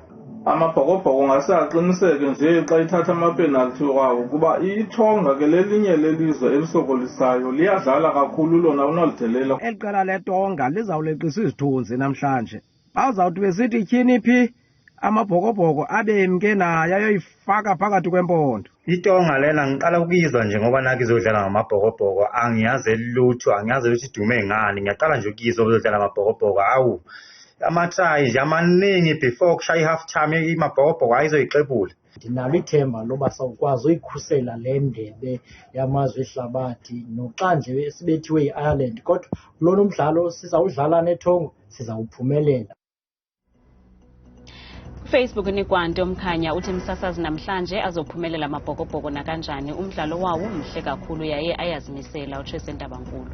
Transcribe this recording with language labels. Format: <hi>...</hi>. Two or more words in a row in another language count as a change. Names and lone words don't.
<xh>Amabhokobhoko ngase aqiniseke nje xa ithatha amapenalty wawo kuba iTonga ke lelinye lelizwe elisokolisayo liyadlala kakhulu lona unalidelela. Eliqela leTonga lizawuleqisa izithunzi namhlanje bazawuthi besithi tyhini phi Amabhokobhoko abemke naye ayoyifaka phakathi kwempondo.</xh> <zu>iTonga lena ngiqala ukuyizwa nje ngoba naki izodlala ngamabhokobhoko angiyazi lutho angiyazi ukuthi idume ngani ngiyaqala nje ukuyizwa bezodlala ngamabhokobhoko awu amathayi nje amaningi before kushaya i-</zu> <en>half time</en> <zu>imabhokobhoko ayizoyiqebula.</zu> <xh>Ndinalo ithemba loba sawukwazi uyikhusela le ndebe yamazwe ehlabathi noxa nje sibethiwe i-Ireland kodwa lona umdlalo sizawudlala neTonga sizawuphumelela. Facebook uNikwanto Mkhanya uthi msasazi namhlanje azophumelela Amabhokobhoko nakanjani umdlalo wawo mhle kakhulu yaye ayazimisela uTrese Ndabankulu.</xh>